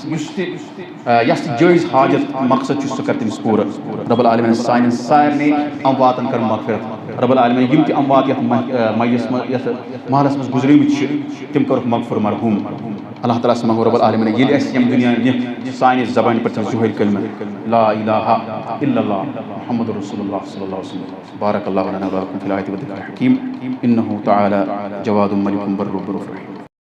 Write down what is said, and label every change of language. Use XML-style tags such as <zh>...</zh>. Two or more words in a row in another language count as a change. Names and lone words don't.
<ks>یُس تہِ یۄس تہِ جٲیز حاجت مقصد چھُ سُہ کر تٔمِس پوٗرٕ</ks> <ar>رب العالمین</ar> <ks>سانٮ۪ن سارنٕے امواتن کر مغفرت</ks> <ar>رب العالمین</ar> <ks>یم تہِ اموات یتھ میس منٛز یتھ محلس منٛز گُزریمٕتۍ چھِ تِم کٔرٕکھ مغفر مرحوٗم اللہ تعالیٰ ہس منٛگو</ks> <ar>رب العالمین</ar> <ks>ییٚلہِ اَسہِ ییٚمہِ دُنیا نِکھ سانہِ زبانہِ پٮ۪ٹھ ظُہوٗر کلمہ</ks> <ar>لا الہ الا اللہ محمد رسول اللہ صلی اللہ علیہ وسلم بارک اللہ لنا ولکم فی الآیۃ والذکر الحکیم انہ تعالی جواد ملک بر رحیم</ar>